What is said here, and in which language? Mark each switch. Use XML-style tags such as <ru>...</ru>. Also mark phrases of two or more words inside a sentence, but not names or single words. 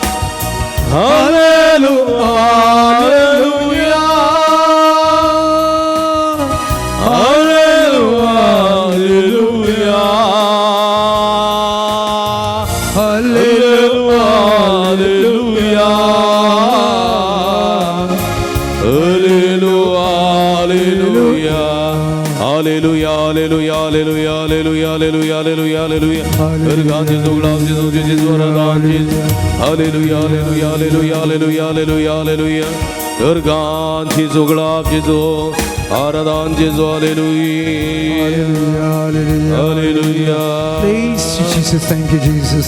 <kok>हालेलुया हालेलुया हालेलुया हालेलुया हालेलुया हालेलुया हालेलुया हालेलुया हालेलुया हालेलुया हालेलुया अर्गान जेजू गुलाब जेजू जेजू अर्गान जेजू हालेलुया हालेलुया हालेलुया हालेलुया हालेलुया हालेलुया अर्गान जेजू गुलाब जेजू आराधन जेजू हालेलुया हालेलुया</kok> <en>Praise you, Jesus. Thank you, Jesus.</en>